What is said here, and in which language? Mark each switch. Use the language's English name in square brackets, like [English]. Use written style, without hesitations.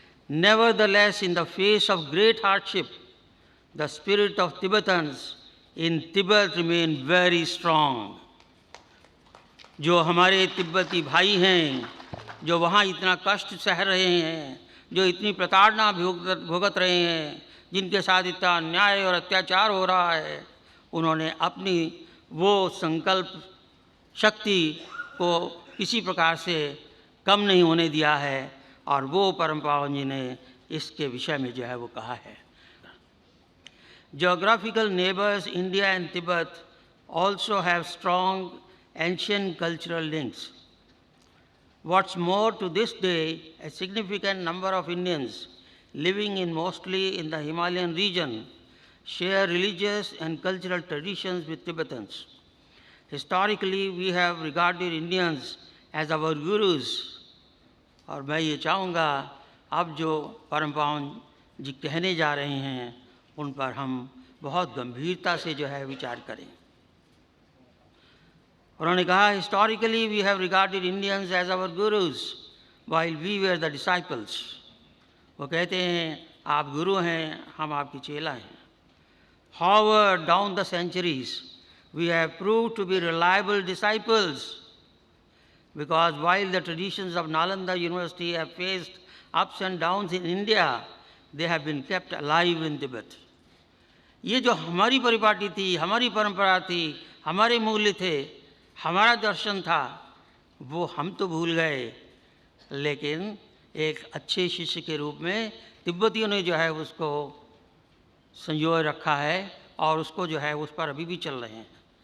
[English] Nevertheless, in the face of great hardship, the spirit of Tibetans in Tibet remain very strong. [Hindi] जो हमारे तिब्बती भाई हैं, जो वहाँ इतना कष्ट सह रहे हैं, जो इतनी प्रताड़ना भुगत रहे हैं, जिनके साथ इतना अन्याय और अत्याचार हो रहा है, उन्होंने अपनी वो संकल्प शक्ति को किसी प्रकार से कम नहीं होने दिया है। और वो परम पावन जी ने इसके विषय में जो है वो कहा है। [English] Geographical neighbors India and Tibet also have strong ancient cultural links. What's more, to this day, a significant number of Indians living mostly in the Himalayan region share religious and cultural traditions with Tibetans. Historically, we have regarded Indians as our gurus. [Hindi] और मैं ये चाहूँगा अब जो परम पावन जी कहने जा रहे हैं उन पर हम बहुत गंभीरता से जो है विचार करें। उन्होंने कहा, [English] Historically we have regarded Indians as our gurus while we were the disciples. [Hindi] वो कहते हैं आप गुरु हैं, हम आपके चेला हैं। [English] However, down the centuries, we have proved to be reliable disciples, because while the traditions of Nalanda University have faced ups and downs in India, they have been kept alive in Tibet. [Hindi] ये जो हमारी परिपाटी थी, हमारी परंपरा थी, हमारे मूल्य थे, हमारा दर्शन था, वो हम तो भूल गए, लेकिन एक अच्छे शिष्य के रूप में तिब्बतियों ने जो है उसको संजोए रखा है और उसको जो है उस पर अभी भी चल रहे हैं।